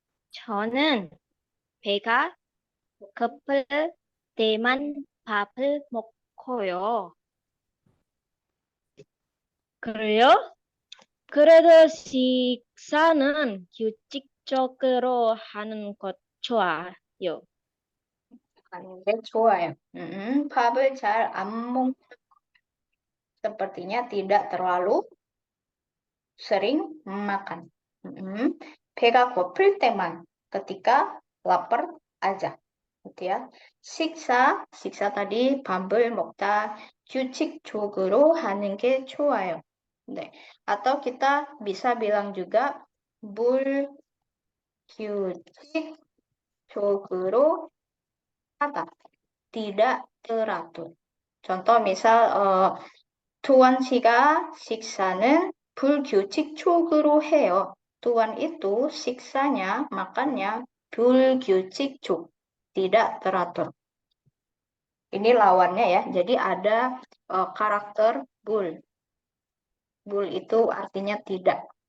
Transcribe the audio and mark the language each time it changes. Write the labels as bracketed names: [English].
[Korean] 저는 배가 고플 때만 밥을 먹고요. 그래요? 그래도 식사는 규칙적으로 하는 것 좋아요. 하는 게 좋아요. 밥을 잘 안 먹, [Indonesian] sepertinya tidak terlalu sering makan. [Korean] 배가 고플 때만, [Indonesian] ketika lapar aja. gitu ya. [Korean] 식사 [Indonesian] tadi [Korean] 밥을 먹다 규칙적으로 하는 게 좋아요. 네. [Indonesian] Atau kita bisa bilang juga [Korean] 불규칙적으로 하다. [Indonesian] Tidak teratur. Contoh misal [Korean] Tuan 씨가 식사는 불규칙적으로 해요. [Indonesian] Tuan itu siksanya, makannya 불규칙적, tidak teratur. Ini lawannya ya. Jadi ada karakter bul. Bul itu artinya tidak.